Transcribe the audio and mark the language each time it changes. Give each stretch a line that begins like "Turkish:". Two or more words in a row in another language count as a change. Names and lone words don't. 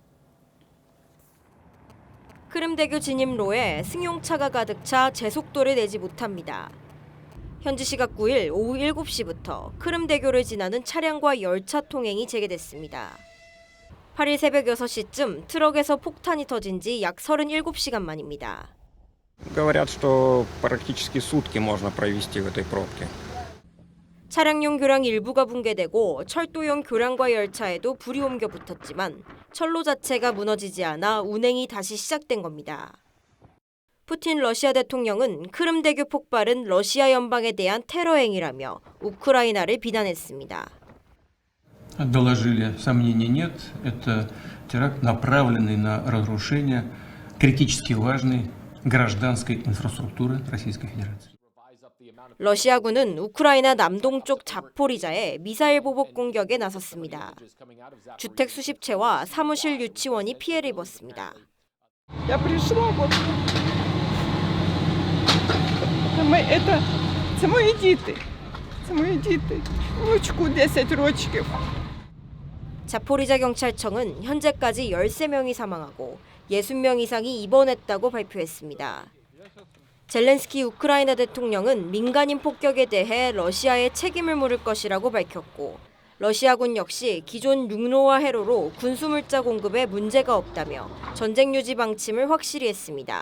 Korean: 크림대교 진입로에 승용차가 가득 차 제속도를 내지 못합니다. 현지 시각 9일 오후 7시부터 크림대교를 지나는 차량과 열차 통행이 재개됐습니다. 8일 새벽 6시쯤 트럭에서 폭탄이 터진 지 약 37시간 만입니다.
Russian: Говорят, что практически сутки можно провести в этой пробке.
Korean: 차량용 교량 일부가 붕괴되고 철도용 교량과 열차에도 불이 옮겨 붙었지만 철로 자체가 무너지지 않아 운행이 다시 시작된 겁니다. 푸틴 러시아 대통령은 크림대교 폭발은 러시아 연방에 대한 테러 행위라며 우크라이나를 비난했습니다.
Russian: Доложили, сомнений нет. Это теракт, направленный на разрушение критически важной гражданской инфраструктуры Российской Федерации.
Korean: 러시아군은 우크라이나 남동쪽 자포리자에 미사일 보복 공격에 나섰습니다. 주택 수십 채와 사무실 유치원이 피해를 입었습니다.
Russian: Я пришла вот.
Ukrainian: Це мої діти. Це мої діти. Внучку 10 років.
Korean: 자포리자 경찰청은 현재까지 13명이 사망하고 60명 이상이 입원했다고 발표했습니다. 젤렌스키 우크라이나 대통령은 민간인 폭격에 대해 러시아에 책임을 물을 것이라고 밝혔고 러시아군 역시 기존 육로와 해로로 군수물자 공급에 문제가 없다며 전쟁 유지 방침을 확실히 했습니다.